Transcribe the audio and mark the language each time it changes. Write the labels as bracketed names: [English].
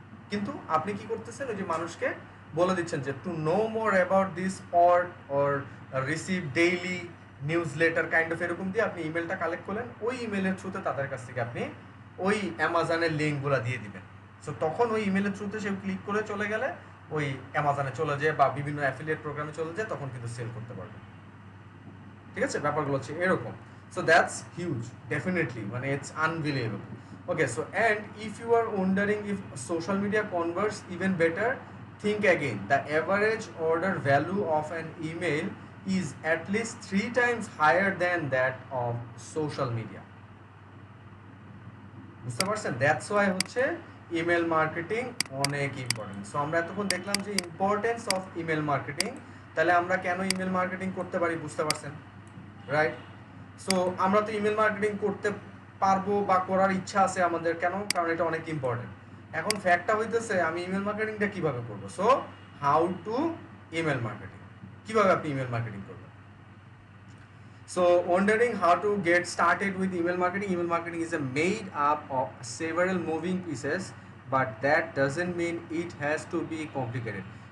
[Bangla] কিন্তু আপনি কি করতেছেন? ওই যে মানুষকে বলে দিচ্ছেন যে [English] to know more about this or receive daily newsletter kind of, [Bangla] এরকম দিয়ে আপনি ইমেলটা কালেক্ট করলেন, ওই ইমেলের থ্রুতে তাদের কাছ থেকে আপনি ওই অ্যামাজনের লিঙ্কগুলো দিয়ে দিবেন। সো তখন ওই ইমেলের থ্রুতে সে ক্লিক করে চলে গেলে ওই অ্যামাজনে চলে যায় বা বিভিন্ন অ্যাফিলিয়েট প্রোগ্রামে চলে যায়, তখন কিন্তু সেল করতে পারবে, ঠিক আছে? ব্যাপারগুলো হচ্ছে এরকম। [English] so that's huge, definitely, [Bangla] মানে [English] It's unbelievable. Okay, so and if you are wondering if social media converts even better, think again. The average order value of an email is at least 3 times higher than that of social media. [Bangla] বুঝতে পারছেন? [English] that's why [Bangla] হচ্ছে email marketing অনেক important. So আমরা এতক্ষণ দেখলাম যে importance of email marketing, তাহলে আমরা কেন ইমেল মার্কেটিং করতে পারি, বুঝতে পারছেন, রাইট? সো আমরা তো ইমেল মার্কেটিং করতে পারবো বা করার ইচ্ছা আছে আমাদের, কেন? কারণ এটা অনেক ইম্পর্টেন্ট। এখন ফ্যাক্টটা হইতেছে আমি ইমেল মার্কেটিংটা কিভাবে করবো। So [English] how to email marketing, [Bangla] কিভাবে আপনি ইমেল মার্কেটিং করবেন। [English] So wondering how to get started with email marketing. Email marketing is made up of several moving pieces, but that doesn't mean it has to be complicated.